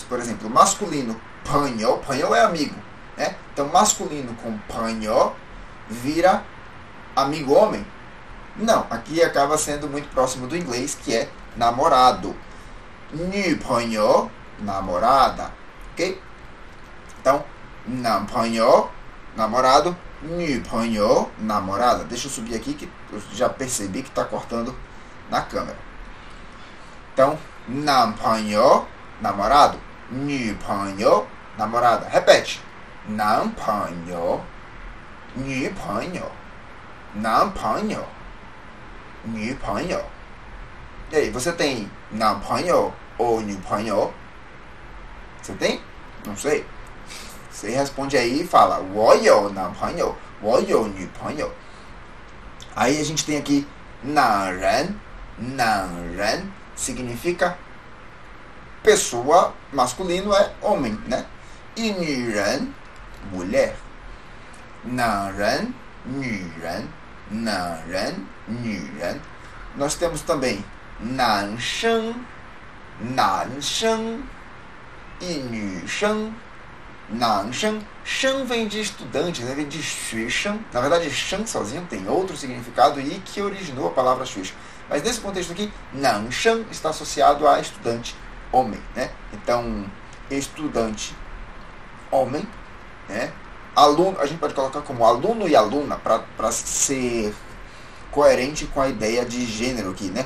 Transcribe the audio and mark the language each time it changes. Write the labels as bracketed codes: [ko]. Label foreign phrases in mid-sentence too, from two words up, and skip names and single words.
[pt] Por exemplo, masculino, panho é amigo, né? Então, masculino com panho vira amigo homem? Não, aqui acaba sendo muito próximo do inglês, que é namorado. [zh] 女朋友, [pt] namorada, ok? Então, [zh] 男朋友, namorado, 女朋友, [pt] namorada. Deixa eu subir aqui que eu já percebi que está cortando na câmera. Então, [zh] 男朋友, namorado, 女朋友, [pt] namorada. Repete. [zh] 男朋友, 女朋友, 男朋友, 女朋友. [pt] E aí, você tem 男朋友 ou 女朋友? Você tem? Não sei. Você responde aí e fala [zh] 我有男朋友, 我有女朋友. [pt] Aí a gente tem aqui [zh] 男人, 男人 [pt] significa pessoa, masculino é homem, né? [zh] E 女人, mulher. 男人, 女人, 男人, 女人. [pt] Nós temos também [zh] 男生, 男生 [pt] e 女生. [zh] 男生, 生 [pt] vem de estudante, né? Vem de 学生. Na verdade, 生 sozinho tem outro significado e que originou a palavra 学生. Mas nesse contexto aqui, 男生 está associado a estudante homem, né? Então, estudante homem, né? Aluno, a gente pode colocar como aluno e aluna para ser coerente com a ideia de gênero aqui, né?